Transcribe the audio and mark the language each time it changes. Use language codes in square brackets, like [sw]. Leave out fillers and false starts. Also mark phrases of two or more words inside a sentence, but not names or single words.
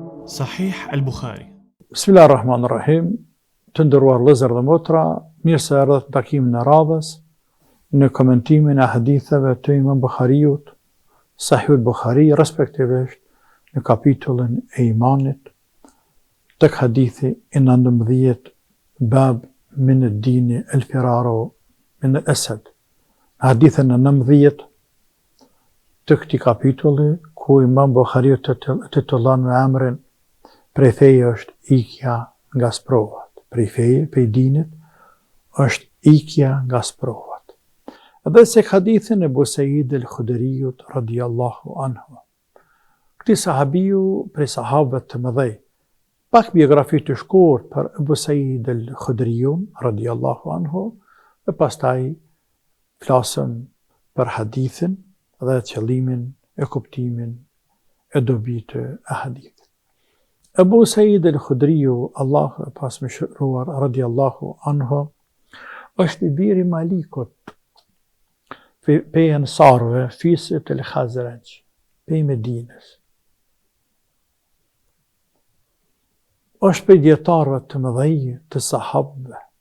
[ar] صحيح البخاري. بسم الله الرحمن الرحيم. [sq] Të nderuar vëllezër dhe motra, mirë se erdhët në takimin e radhës në komentimin e haditheve të Imam Bukhariut, Sahih al-Bukhari, respektivisht në kapitullin e imanit, tek hadithi i 19, [ar] باب من الدين الفرار من الأسد. [sq] Hadithën e 19 të këtij kapitulli, ku Imam Bukhariu titullon me emrin prej feje është ikja nga sprovat. Prej feje, prej dinit, është ikja nga sprovat. Edhe se hadithin e Abu Sa'id al-Khudriut [ar] رضي الله عنه. [sq] Këti sahabiu prej sahabëve të mëdhej. Pak biografi të shkurt për Abu Sa'id al-Khudriun [ar] رضي الله عنه, [sq] e pastaj flasëm për hadithin dhe qëllimin e kuptimin e dobitë e hadithit. Abu Sa'id al-Khudriu, Allah e pas më shëruar, [ar] رضي الله عنه, [sq] është i biri Malikut, pe ensarve, fisit e Khazraj, pe Medinës. Është pe djetarve të mëdhej të sahabëve.